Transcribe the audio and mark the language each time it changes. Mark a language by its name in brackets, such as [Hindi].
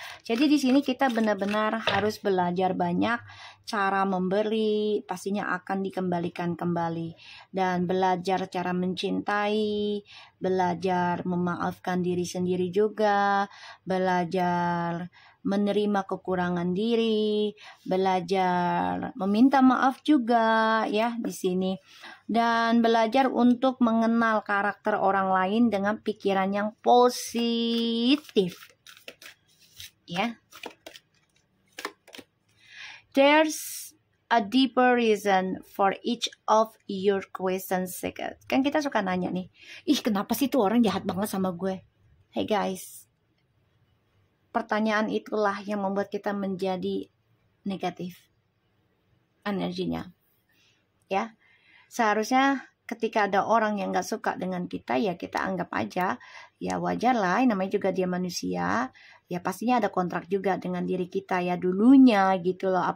[Indonesian] Jadi di sini kita benar-benar harus belajar banyak cara memberi, pastinya akan dikembalikan kembali, dan belajar cara mencintai, belajar memaafkan diri sendiri juga, belajar menerima kekurangan diri, belajar meminta maaf juga ya di sini, dan belajar untuk mengenal karakter orang lain dengan pikiran yang positif. Ya. [English] There's a deeper reason for each of your questions. [Indonesian] Kan kita suka nanya nih, ih kenapa sih tuh orang jahat banget sama gue? [English] Hey guys, [Indonesian] pertanyaan itulah yang membuat kita menjadi negatif energinya. Ya, seharusnya ketika ada orang yang gak suka dengan kita, ya kita anggap aja, ya wajar lah, namanya juga dia manusia, ya pastinya ada kontrak juga dengan diri kita ya dulunya gitu loh.